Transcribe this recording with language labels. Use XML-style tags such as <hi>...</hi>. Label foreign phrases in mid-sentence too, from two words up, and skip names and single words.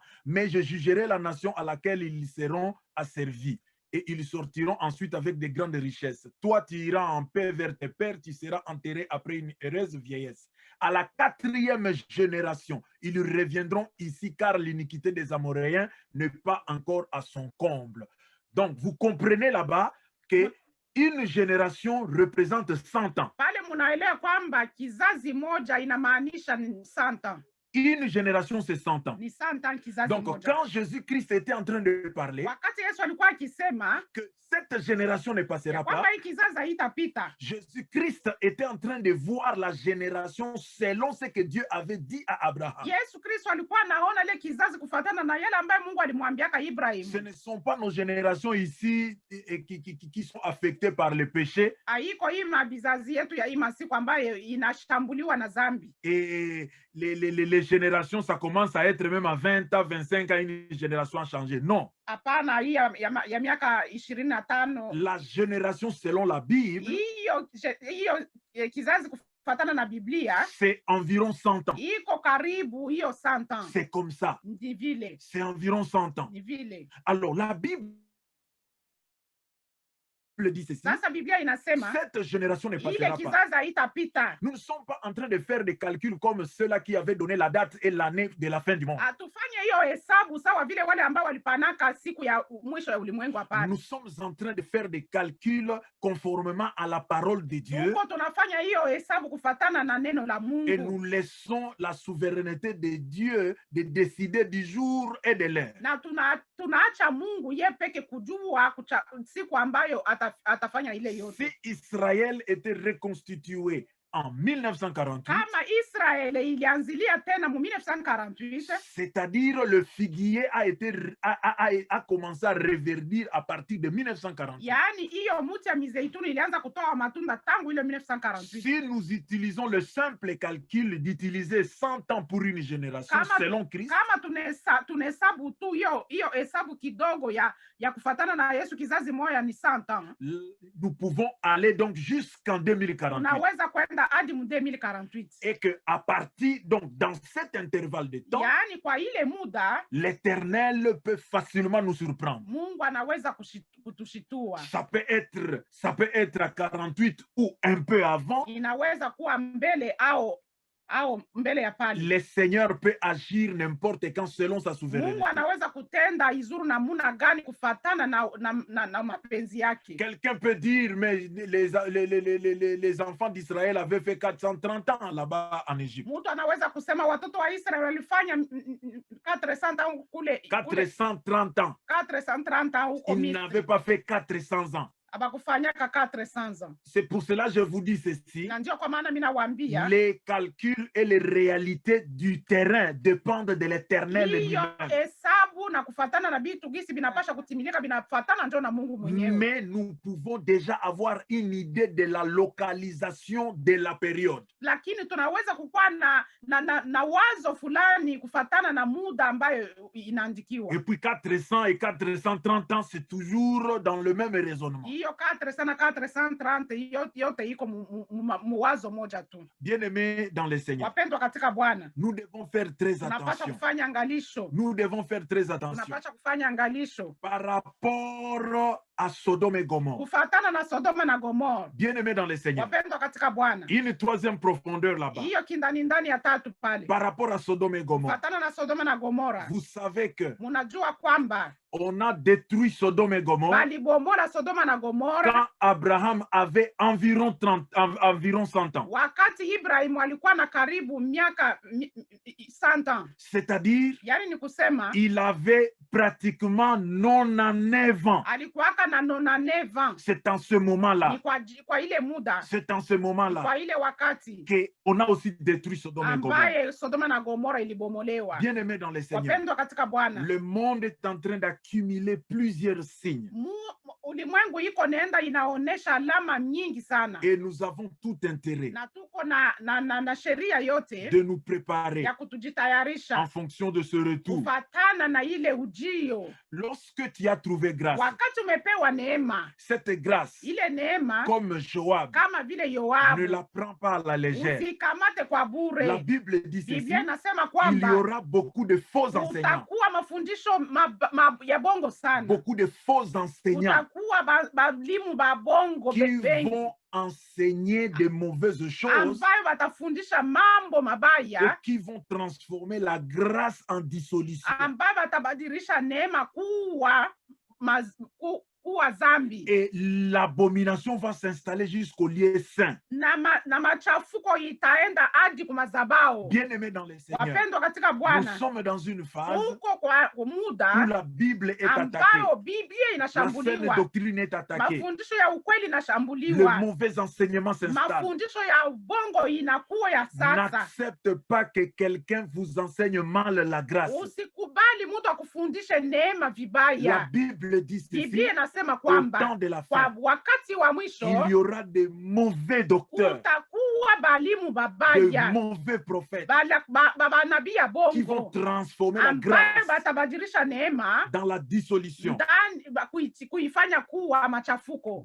<fr>Mais je jugerai la nation à laquelle ils seront asservis et ils sortiront ensuite avec de grandes richesses. Toi, tu iras en paix vers tes pères, tu seras enterré après une heureuse vieillesse. À la 4e génération, ils reviendront ici car l'iniquité des Amoréens n'est pas encore à son comble. Donc, vous comprenez là-bas que une génération représente 100 ans.</fr> <sw>pale munaelewa kwamba kizazi moja inamaanisha 100 ans.</sw> <fr>Une génération, c'est 100 ans.</fr> <sw>Ni 100 ans kizazi</sw> <fr>Donc,</fr> <sw>moja.</sw> <fr>quand Jésus-Christ était en train de parler,</fr> <sw>Wakati Yesu alikuwa akisema</sw> <fr>que cette génération ne passera pas,</fr> <sw>kwamba hii kizazi haitapita,</sw> <fr>Jésus-Christ était en train de voir la génération selon ce que Dieu avait dit à Abraham.</fr> <sw>Yesu Kristo alikuwa anaona ile kizazi kufatana na yale ambayo Mungu alimwambiaka Ibrahim.</sw> <fr>Ce ne sont pas nos générations ici qui sont affectées par le péché.</fr> <sw>Haiko hii mabizazi yetu ya hii masiku ambayo inashambuliwa na dhambi.</sw> <fr>Et les générations, ça commence à être même à 20 ans, 25 ans, une génération a changé. Non.</fr> <sw>Hapana, hii ya miaka 25.</sw> <fr>La génération selon la Bible,</fr> <sw>Hiyo kizazi kufatana na Biblia</sw> <fr>c'est environ 100 ans.</fr> <sw>iko karibu hiyo 100 ans.</sw> <fr>C'est comme ça.</fr> <sw>Ni vile,</sw> <fr>C'est environ 100 ans.</fr> <sw>ni vile.</sw> <fr>Alors, la Bible dit ceci:</fr> <sw>Sasa Biblia inasema</sw> <fr>cette génération ne</fr> <sw>ile</sw> <fr>passera pas.</fr> <sw>kizazi haitapita.</sw> <fr>Nous ne sommes pas en train de faire des calculs comme ceux-là qui avaient donné la date et l'année de la fin du monde.</fr> <sw>Atufanye hiyo hesabu sawa vile wale ambao walipanaka siku ya mwisho ya ulimwengu. Hapana,</sw> <fr>Nous sommes en train de faire des calculs conformément à la parole de Dieu</fr> <sw>tuko tunafanya hiyo hesabu kufatana na neno la</sw> <fr>et</fr> <sw>Mungu,</sw> <fr>nous laissons la souveraineté de Dieu de décider du jour et de l'heure.</fr> <sw>na tunaacha Mungu ye peke kujua siku ambayo atafanya ile yote.</sw> <fr>Si Israël était reconstitué en 1948,</fr> <sw>Kama Israeli ilianzilia tena mu 1948,</sw> <fr>c'est-à-dire le figuier a commencé à reverdir à partir de 1948.</fr> <sw>yaani hiyo mti ya mizeituni ilianza kutoa matunda tangu ile 1948.</sw> <fr>Si nous utilisons le simple calcul d'utiliser 100 ans pour une génération selon Christ,</fr> <sw>Kama tunehesabu tu hiyo hesabu kidogo ya kufatana na Yesu, kizazi moja ni 100 ans.</sw> <fr>nous pouvons aller donc jusqu'en 2048.</fr> <sw>Unaweza kwenda hadi mu 2048.</sw> <fr>Et que à partir, donc dans cet intervalle de temps,</fr> <sw>Yaani kwa ile muda</sw> <fr>l'Éternel peut facilement nous surprendre.</fr> <sw>Mungu anaweza kutushitua.</sw> <fr>Ça peut être à 48 ou un peu avant.</fr> <sw>Inaweza kuwa mbele au mbele ya pale.</sw> <fr>Le Seigneur peut agir n'importe quand selon sa souveraineté.</fr> <sw>Mungu anaweza kutenda izuru namuna gani kufatana na mapenzi yake.</sw> <fr>Quelqu'un peut dire, mais les enfants d'Israël avaient fait 430 ans là-bas en Égypte.</fr> <sw>Mtu anaweza kusema watoto wa Israeli walifanya 400 ans kule</sw> <fr>430 ans.</fr> <sw>430 ans huko</sw> <fr>Il</fr> <sw>Misri.</sw> <fr>n'avait pas fait 400 ans.</fr> <sw>Abakufanyaka 400 ans.</sw> <fr>C'est pour cela que je vous dis ceci.</fr> <sw>Na ndio kwa maana mimi nawaambia</sw> <fr>Les calculs et les réalités du terrain dépendent de l'Éternel</fr> <sw>hiyo</sw> <fr>lui-même.</fr> <sw>hesabu na kufatana na bitu gisi binapasha kutimilika binafatana ndio na Mungu mwenyewe.</sw> <fr>Mais nous pouvons déjà avoir une idée de la localisation de la période.</fr> <sw>Lakini tunaweza kukuwa na wazo fulani kufatana na muda ambayo inaandikiwa.</sw> <fr>Et puis 400 et 430 ans, c'est toujours dans le même raisonnement.</fr> <sw>Hiyo 400 na 430 yote iko muwazo moja tu.</sw> <fr>Bien-aimés dans le Seigneur,</fr> <sw>Wapendwa katika Bwana,</sw> <fr>nous devons faire très</fr> <sw>tunapasha</sw> <fr>attention.</fr> <sw>kufanya angalisho.</sw> <fr>Nous devons faire très attention</fr> <sw>Tunapasha kufanya angalisho</sw> <fr>par rapport à Sodome et Gomorrhe.</fr> <sw>kufatana na Sodoma na Gomora.</sw> <fr>Bien-aimés dans le Seigneur,</fr> <sw>Wapendwa katika Bwana,</sw> <fr>une troisième profondeur là-bas.</fr> <sw>hiyo ndani ya tatu pale</sw> <fr>Par rapport à Sodome et Gomorrhe,</fr> <sw>kufatana na Sodoma na Gomora.</sw> <fr>vous savez que</fr> <sw>Munajua kwamba</sw> <fr>on a détruit Sodome et Gomorrhe</fr> <sw>balibomola Sodoma na Gomora</sw> <fr>quand Abraham avait environ 100 ans.</fr> <sw>wakati Ibrahimu alikuwa na karibu miaka 100 ans.</sw> <fr>C'est-à-dire,</fr> <sw>Yani ni kusema</sw> <fr>il avait pratiquement 99 ans.</fr> <sw>alikuwaka na 99 ans.</sw> <fr>C'est en ce moment-là,</fr> <sw>Ni kwa ile muda,</sw> <fr>c'est en ce moment-là</fr> <sw>kwa ile wakati</sw> <fr>qu'on a aussi détruit Sodome et Gomorrhe.</fr> <sw>ambaye Sodoma na Gomora ilibomolewa.</sw> <fr>Bien-aimés dans le Seigneur,</fr> <sw>Wapendwa katika Bwana,</sw> <fr>le monde est en train d'accumuler plusieurs signes</fr> <sw>ulimwengu iko nenda inaonesha alama nyingi sana,</sw> <fr>et nous avons tout intérêt</fr> <sw>na tuko na sheria yote</sw> <fr>de nous préparer</fr> <sw>ya kutujitayarisha</sw> <fr>en fonction de ce retour.</fr> <sw>kufatana na ile ujio.</sw> <fr>Lorsque tu as trouvé grâce,</fr> <sw>Wakati umepewa neema,</sw> <fr>cette grâce,</fr> <sw>ile neema</sw> <fr>comme Joab,</fr> <sw>kama vile</sw> <fr>ne</fr> <sw>Yoabu</sw> <fr>la prends pas à la légère.</fr> <sw>usikamate kwa</sw> <fr>La</fr> <sw>bure.</sw> <fr>Bible dit ceci,</fr> <sw>Biblia inasema</sw> <fr>il y</fr> <sw>kwamba</sw> <fr>aura beaucoup de faux enseignants,</fr> <sw>utakuwa mafundisho ya bongo sana,</sw> <fr>beaucoup de faux enseignants</fr> <sw>utakuwa balimu ba bongo</sw> <fr>qui</fr> <sw>bengi</sw> <fr>vont enseigner de mauvaises choses</fr> <sw>ambayo watafundisha mambo</sw> <fr>et</fr> <sw>mabaya,</sw> <fr>qui vont transformer la grâce en dissolution.</fr> <sw>ambayo watabadilisha neema kuwa zambi,</sw> <fr>Et l'abomination va s'installer jusqu'au lieu saint.</fr> <sw>na machafuko itaenda hadi kumazabao.</sw> <fr>Bien-aimés dans le Seigneur,</fr> <sw>Wapendwa katika</sw> <fr>nous</fr> <sw>Bwana,</sw> <fr>sommes dans une phase</fr> <sw>huko kwa</sw> <fr>où</fr> <sw>muda</sw> <fr>la Bible est attaquée,</fr> <sw>ambayo Biblia</sw> <fr>la saine</fr> <sw>inashambuliwa,</sw> <fr>doctrine est attaquée,</fr> <sw>mafundisho ya ukweli</sw> <fr>le</fr> <sw>inashambuliwa,</sw> <fr>mauvais enseignement s'installe.</fr> <sw>mafundisho ya ubongo inakuwa ya sasa.</sw> <fr>N'accepte pas que quelqu'un vous enseigne mal la grâce.</fr> <sw>Usikubali mtu akufundishe neema</sw> <fr>La</fr> <sw>vibaya.</sw> <fr>Bible dit ceci,</fr> <sw>Biblia inasema</sw> <fr>au</fr> <sw>kwamba</sw> <fr>temps de la</fr> <sw>kwa</sw> <fr>fin,</fr> <sw>wakati wa</sw> <fr>il</fr> <sw>mwisho</sw> <fr>y aura de mauvais docteurs,</fr> <sw>kutakuwa balimu</sw> <fr>de</fr> <sw>babaya,</sw> <fr>mauvais prophètes</fr> <sw>banabii ya</sw> <fr>qui vont</fr> <sw>bongo</sw> <fr>transformer la</fr> <sw>ambayo</sw> <fr>grâce</fr> <sw>batabadilisha neema</sw> <fr>dans la dissolution.</fr> <sw>kuifanya kuwa machafuko.</sw>